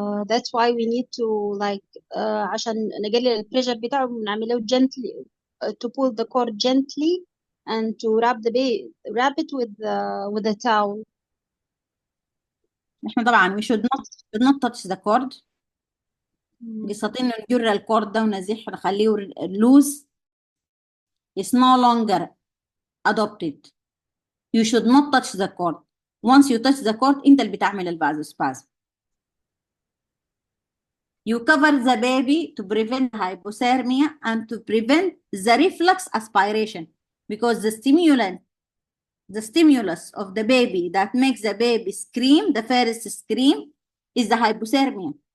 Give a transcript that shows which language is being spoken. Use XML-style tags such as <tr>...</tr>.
<en>That's why we need to</en> <ar>عشان نقلل البريشر بتاعه بنعمله</ar> <en>gently to pull the cord gently and to wrap it with a towel.</en> <ar>احنا طبعا</ar> <en>we should not touch the cord.</en> <ar>قصة انه نجر الكورد ده ونزيح ونخليه</ar> <en>loose is no longer adopted. You should not touch the cord. Once you touch the cord</en> <ar>انت اللي بتعمل الفازوسبازم.</ar> <en>You cover the baby to prevent hypothermia and to prevent the reflux aspiration, because the stimulus of the baby that makes the baby scream, the first scream, is the hypothermia.</en>